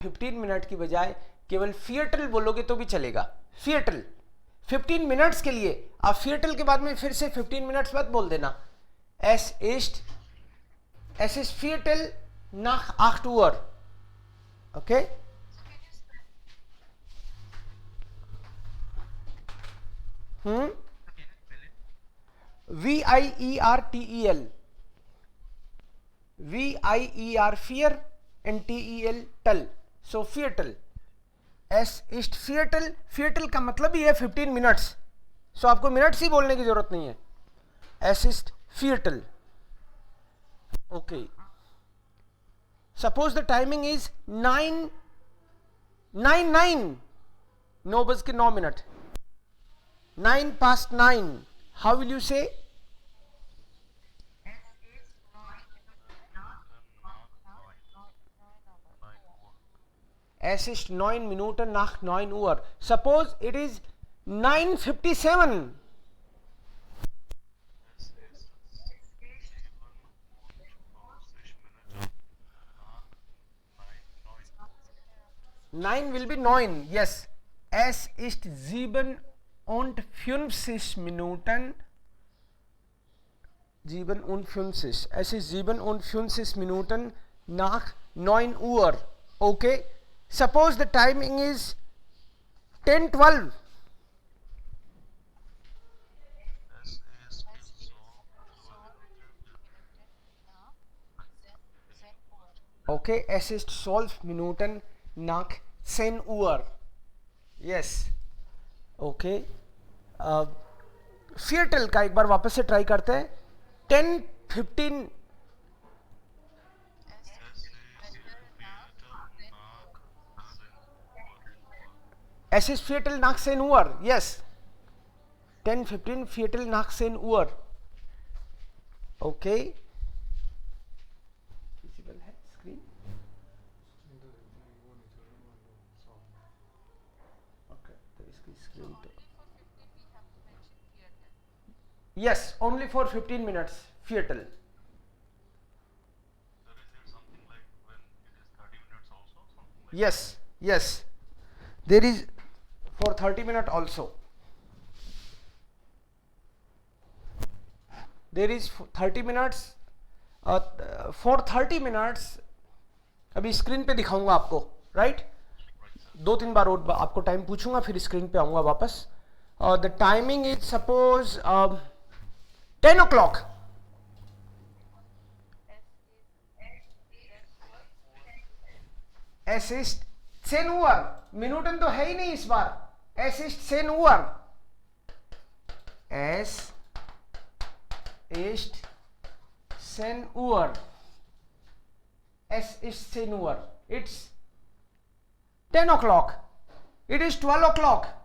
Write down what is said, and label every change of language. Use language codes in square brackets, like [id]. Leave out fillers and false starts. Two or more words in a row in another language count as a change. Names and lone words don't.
[hi] 15 मिनट की बजाय केवल फिएटल बोलोगे तो भी चलेगा। फिएटल 15 मिनट्स के लिए आप फिएटल के बाद में फिर से 15 मिनट्स बाद बोल देना [de] es ist Viertel nach 8 Uhr. [en] Okay? Viertel. [de] Vier, vier, and tel, tel. So Viertel. Es ist Viertel. [hi] Viertel का मतलब ही है 15 मिनट्स. सो आपको मिनट्स ही बोलने की जरूरत नहीं है. [de] Es ist Viertel. [en] Okay. Suppose the timing is 9, 9 [hi] बज के 9 मिनट. [en] 9 past 9. How will you say? [de] Es ist 9 Minuten nach 9 Uhr. [en] Suppose it is 9:57. Nine will be 9. Yes. [de] Es ist 57 Minuten. 57. Es ist 57 Minuten nach 9 Uhr. [en] Okay. Suppose the timing is 10:12. Okay. [de] Es ist 12 Minuten nach 10 Uhr. [en] Yes. Okay. [hi] फिएटल का एक बार वापस से ट्राई करते हैं. 10:15. [de] Es ist Viertel nach 10 Uhr. Yes. 10:15 Viertel nach 10 Uhr. [en] Okay. Visible है screen? Okay. [hi] तो इसकी screen तो. [en] Yes. Only for 15 minutes. Viertel. Yes. Yes. There is for 30 minutes also. There is 30 minutes. For 30 minutes [hi] अभी स्क्रीन पे दिखाऊंगा आपको. राइट. 2-3 बार और आपको टाइम पूछूंगा फिर स्क्रीन पे आऊंगा वापस. [en] the timing is suppose 10 o'clock. [de] Es ist 10 Uhr. [hi] मिनूटन तो है ही नहीं इस बार. [de] Es ist 10 Uhr. Es ist 10 Uhr. Es ist 10 Uhr. [en] It's 10 o'clock. It is 12 o'clock.